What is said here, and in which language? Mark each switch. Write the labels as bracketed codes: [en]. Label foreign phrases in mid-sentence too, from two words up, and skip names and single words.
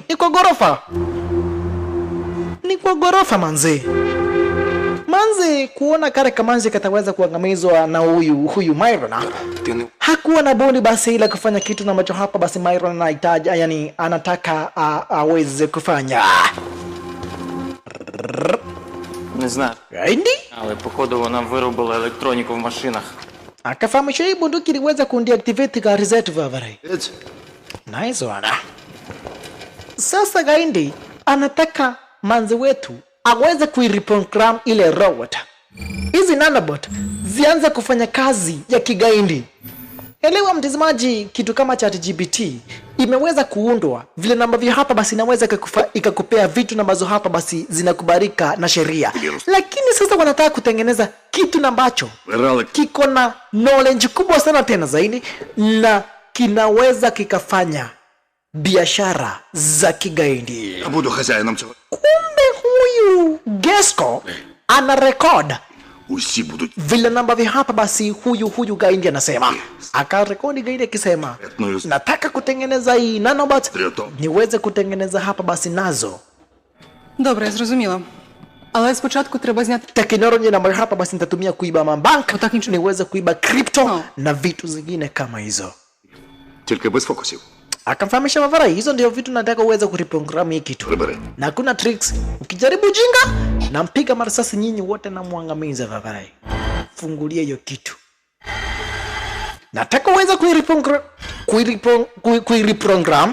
[sw] Ni kwa ghorofa manzi. Manzi kuona kare kamanzi kataweza kuangamizwa na huyu Myron. Hakuwa na bodi basi ila kufanya kitu ambacho hapa basi Myron anahitaji, yani anataka aweze kufanya. [uk] Не знаю, [sw] Gaindi [uk] але походу вона виробила електроніку в машинах. [sw] akafahamisha hii bunduki iliweza kundeactivate gari zetu vavare. [uk] Єць. [en] Nice one. [sw] Sasa Gaindi anataka manzi wetu aweze kuireprogram ile robot. Hizi nanobot zianze kufanya kazi ya kigaindi. Elewa mtazamaji, kitu kama ChatGPT imeweza kuundwa vile ambavyo hapa basi inaweza ikakupea vitu ambazo hapa basi zinakubalika na sheria. Lakini sasa wanataka kutengeneza kitu ambacho kiko na knowledge kubwa sana tena zaidi na kinaweza kikafanya biashara za kigaidi. [uk] Я буду хазяїном цього. [sw] Kumbe huyu Gesco ana record [uk] Усі будуть. [sw] vile ambavyo hapa basi huyu Gaindi anasema. Akarekodi Gaindi akisema, nataka kutengeneza hii nanobot niweze kutengeneza hapa basi nazo [uk] Добре, я зрозуміла. Але спочатку треба зняти... [sw] teknolojia ambayo hapa basi nitatumia kuiba mabank, [uk] Отак нічого. [sw] niweze kuiba crypto [en] No. [sw] na vitu zingine kama hizo. [uk] Тільки без фокусів. [sw] Akamfahamisha Mavara, hizo ndio vitu nataka uweze kureprogram hii kitu. [uk] Прибери. [sw] Na kuna tricks. Ukijaribu jinga, nampiga marasasi nyinyi wote na muangamiza Mavara. Fungulia hiyo kitu. Nataka uweze kuireprogram